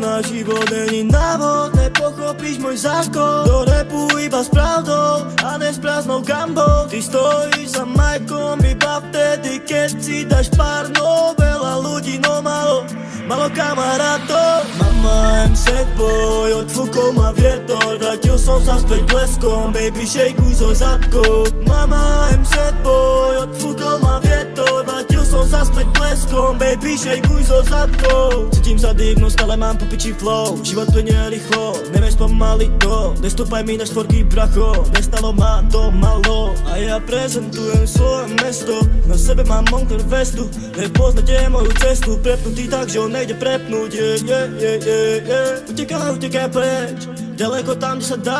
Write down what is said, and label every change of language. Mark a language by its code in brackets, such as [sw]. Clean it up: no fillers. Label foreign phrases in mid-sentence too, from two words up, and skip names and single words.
[sk] Na život není návod, nepochopíš môj zákon. Do rapu iba s pravdou a ne s prázdnou gambou. Ty stojíš za majkom iba vtedy, keď si dáš pár, no veľa ľudí, no malo kamarátov. Mama, [en] I'm sad boy, [sk] odfúkol ma vietor, vrátil som sa späť bleskom, baby shakeu so zadkou. [en] Mama, I'm sad boy, [sk] odfúkol ma vietor, vrátil som sa späť bleskom, baby shakeu so zadkou. Cítim sa divno, stále mám po piči flow, život plynie rýchlo, nevieš pomaliť to, nestúpaj mi na štvorky bracho, nestalo ma to malo. A ja prezentujem svoje mesto, na sebe mám Moncler vestu, nepoznáte moju cestu, prepnutý tak, že on nejde prepnúť, Utekaj preč, ďaleko tam, kde sa dá.